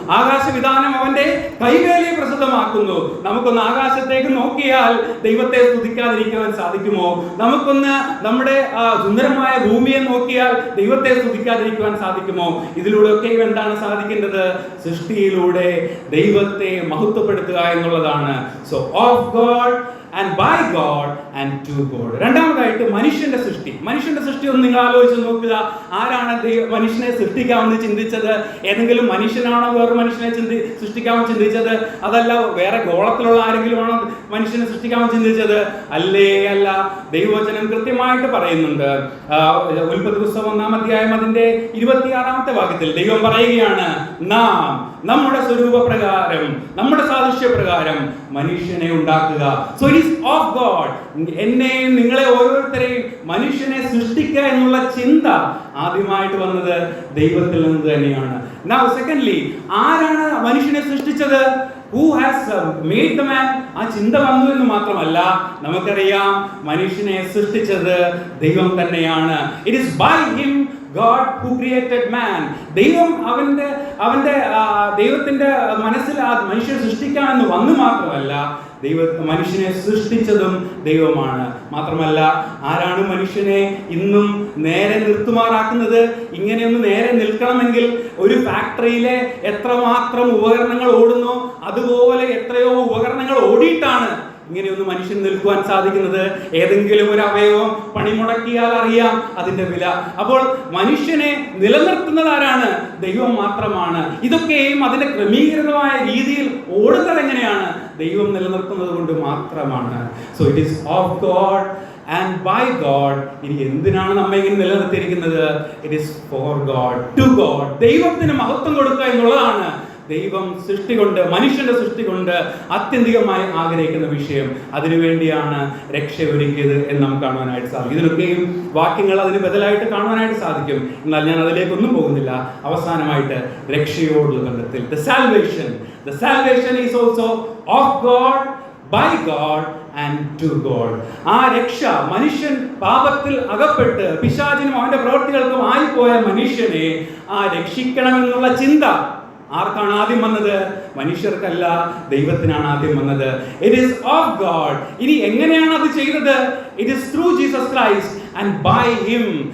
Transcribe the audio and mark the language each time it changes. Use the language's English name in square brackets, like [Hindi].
[Malayalam] ആകാശവിധാനം അവന്റെ കൈവേലയെ പ്രസിദ്ധമാക്കുന്നു. നമുക്കൊന്ന് ആകാശത്തേക്ക് നോക്കിയാൽ ദൈവത്തെ സ്തുതിക്കാതിരിക്കുവാൻ സാധിക്കുമോ? നമുക്കൊന്ന് നമ്മുടെ സുന്ദരമായ ഭൂമിയെ നോക്കിയാൽ ദൈവത്തെ സ്തുതിക്കാതിരിക്കുവാൻ സാധിക്കുമോ? ഇതിലൂടെയൊക്കെ എന്താണ് സാധിക്കേണ്ടത്? സൃഷ്ടിയിലൂടെ ദൈവത്തെ മഹത്വപ്പെടുത്തുക എന്നുള്ളതാണ്. [English] So of God and by God and to God. [Malayalam] രണ്ടാമതായിട്ട് മനുഷ്യന്റെ സൃഷ്ടി. മനുഷ്യന്റെ സൃഷ്ടി ഒന്ന് നിങ്ങൾ ആലോചിച്ച് നോക്കുക. ആരാണ് മനുഷ്യനെ സൃഷ്ടിക്കാമെന്ന് ചിന്തിച്ചത്? ഏതെങ്കിലും മനുഷ്യനാണോ വേറെ മനുഷ്യനെ സൃഷ്ടിക്കാമെന്ന് ചിന്തിച്ചത്? അതല്ല വേറെ ഗോളത്തിലുള്ള ആരെങ്കിലും ആണോ മനുഷ്യനെ സൃഷ്ടിക്കാമെന്ന് ചിന്തിച്ചത്? അല്ലേ അല്ല. ദൈവവചനം കൃത്യമായിട്ട് പറയുന്നുണ്ട്. ഉൽപ്പത്തി പുസ്തകം 1-ാം അധ്യായം അതിന്റെ 26-ാമത്തെ വാക്യത്തിൽ ദൈവം പറയുകയാണ്, നാം നമ്മുടെ സ്വരൂപപ്രകാരം നമ്മുടെ സാദൃശ്യപ്രകാരം മനുഷ്യനെ ഉണ്ടാക്കുക. [English] So it is of God. [Malayalam] എന്നെയും നിങ്ങളെ ഓരോരുത്തരെയും മനുഷ്യനെ സൃഷ്ടിക്കുക എന്നുള്ള ചിന്ത ആദ്യമായിട്ട് വന്നത് ദൈവത്തിൽ നിന്ന് തന്നെയാണ്. [English] Now secondly, [Malayalam] ആരാണ് മനുഷ്യനെ സൃഷ്ടിച്ചത്? [English] Who has made the man? [Malayalam] ആ ചിന്ത വന്നു എന്ന് മാത്രമല്ല, നമുക്കറിയാം മനുഷ്യനെ സൃഷ്ടിച്ചത് ദൈവം തന്നെയാണ്. [English] It is by him God who created man. [Malayalam] ദൈവം അവന്റെ ദൈവത്തിന്റെ മനസ്സിൽ ആ മനുഷ്യനെ സൃഷ്ടിക്കാമെന്ന് വന്നു മാത്രമല്ല, മനുഷ്യനെ സൃഷ്ടിച്ചതും ദൈവമാണ്. മാത്രമല്ല, ആരാണ് മനുഷ്യനെ ഇന്നും നേരെ നിർത്തുമാറാക്കുന്നത്? ഇങ്ങനെയൊന്ന് നേരെ നിൽക്കണമെങ്കിൽ ഒരു ഫാക്ടറിയിലെ എത്രമാത്രം ഉപകരണങ്ങൾ ഓടുന്നു അതുപോലെ എത്രയോ ഉപകരണങ്ങൾ ഓടിയിട്ടാണ് ഇങ്ങനെയൊന്ന് മനുഷ്യൻ നിൽക്കുവാൻ സാധിക്കുന്നത്. ഏതെങ്കിലും ഒരു അവയവം പണിമുടക്കിയാൽ അറിയാം അതിന്റെ വില. അപ്പോൾ മനുഷ്യനെ നിലനിർത്തുന്നത് ആരാണ്? ദൈവം മാത്രമാണ്. ഇതൊക്കെയും അതിന്റെ ക്രമീകൃതമായ രീതിയിൽ ഓടുന്നത് എങ്ങനെയാണ്? ദൈവം നിലനിർത്തുന്നത് കൊണ്ട് മാത്രമാണ്. [English] So it is of God and by God. [Malayalam] ഇനി എന്തിനാണ് നമ്മെ ഇങ്ങനെ നിലനിർത്തിയിരിക്കുന്നത്? [English] It is for God, to God. [Malayalam] ദൈവത്തിന് മഹത്വം കൊടുക്കുക എന്നുള്ളതാണ് ദൈവം സൃഷ്ടി കൊണ്ട്, മനുഷ്യന്റെ സൃഷ്ടി കൊണ്ട് ആത്യന്തികമായി ആഗ്രഹിക്കുന്ന വിഷയം. അതിനുവേണ്ടിയാണ് രക്ഷ ഒരുക്കിയത് എന്ന് നമുക്ക് കാണുവാനായിട്ട് സാധിക്കും. ഇതിനൊക്കെയും വാക്യങ്ങൾ അതിന് ബദലായിട്ട് കാണുവാനായിട്ട് സാധിക്കും. എന്നാൽ ഞാൻ അതിലേക്കൊന്നും പോകുന്നില്ല. അവസാനമായിട്ട് രക്ഷയോടുള്ള ബന്ധത്തിൽ [English] the salvation is also of God, by God and to God. [Malayalam] ആ രക്ഷ മനുഷ്യൻ പാപത്തിൽ അകപ്പെട്ട് പിശാചിനും അവന്റെ പ്രവൃത്തികൾക്കും ആയിപ്പോയ മനുഷ്യനെ രക്ഷിക്കണമെന്നുള്ള ചിന്ത ആർക്കാണ് ആദ്യം വന്നത്? മനുഷ്യർക്കല്ല, ദൈവത്തിനാണ് ആദ്യം വന്നത്. [English] It is of God. [Malayalam] ഇനി എങ്ങനെയാണ് അത് ചെയ്തത്? [English] It is through Jesus Christ and by him.